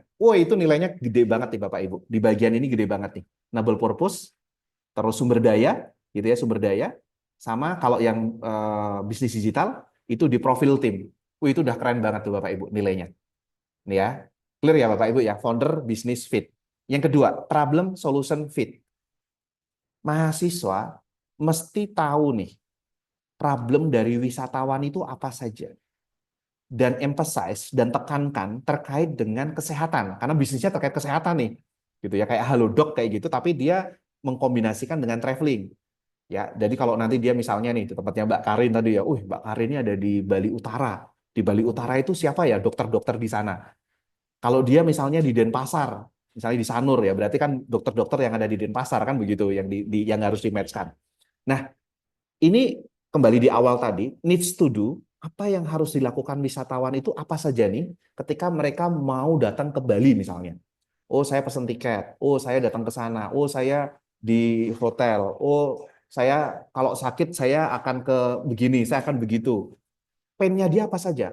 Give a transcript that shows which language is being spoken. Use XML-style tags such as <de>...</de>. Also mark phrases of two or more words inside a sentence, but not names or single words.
<id>Wah, itu nilainya gede banget nih Bapak Ibu. Di bagian ini gede banget nih.</id> <en>Noble purpose,</en> <id>terus sumber daya, gitu ya, sumber daya. Sama kalau yang bisnis digital, itu di profil tim. Wah, itu udah keren banget tuh Bapak Ibu nilainya. Nih ya, clear ya Bapak Ibu ya,</id> <en>founder business fit.</en> <id>Yang kedua,</id> <en>problem solution fit.</en> <id>Mahasiswa mesti tahu nih, problem dari wisatawan itu apa saja. Dan emphasize dan tekankan terkait dengan kesehatan. Karena bisnisnya terkait kesehatan nih. Gitu ya, kayak Halodoc kayak gitu, tapi dia mengkombinasikan dengan traveling. Ya, jadi kalau nanti dia misalnya nih, di tempatnya Mbak Karin tadi ya, Mbak Karin ini ada di Bali Utara. Di Bali Utara itu siapa ya dokter-dokter di sana? Kalau dia misalnya di Denpasar, misalnya di Sanur ya, berarti kan dokter-dokter yang ada di Denpasar kan begitu yang yang harus di-match-kan. Nah, ini kembali di awal tadi,</id> <en>needs to do</en> <id>Apa yang harus dilakukan wisatawan itu apa saja nih ketika mereka mau datang ke Bali misalnya. Oh, saya pesan tiket. Oh, saya datang ke sana. Oh, saya di hotel. Oh, saya kalau sakit saya akan ke begini, saya akan begitu. Pain-nya dia apa saja?</id>